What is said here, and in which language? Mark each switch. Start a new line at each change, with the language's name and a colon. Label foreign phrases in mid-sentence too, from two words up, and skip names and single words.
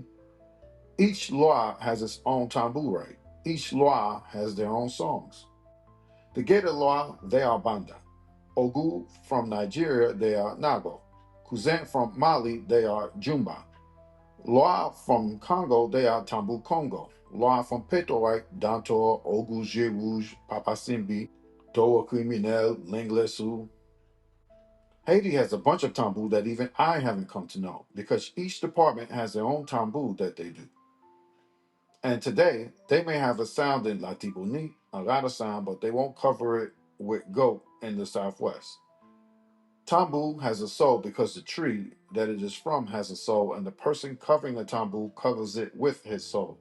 English: Each loa has its own tambou rite. Each loa has their own songs. The Geta loa, they are Banda. Ogu from Nigeria, they are Nago. Kuzan from Mali, they are Jumba. Loa from Congo, they are Tambou Congo. Loa from Petorite, Dantor, Ogu Rouge, Papasimbi, Toa Criminel, Linglesu. Haiti has a bunch of tambou that even I haven't come to know because each department has their own tambou that they do. And today, they may have a sound in Latiboni, a lot of sound, but they won't cover it with goat in the Southwest. Tambou has a soul because the tree that it is from has a soul, and the person covering the tambou covers it with his soul.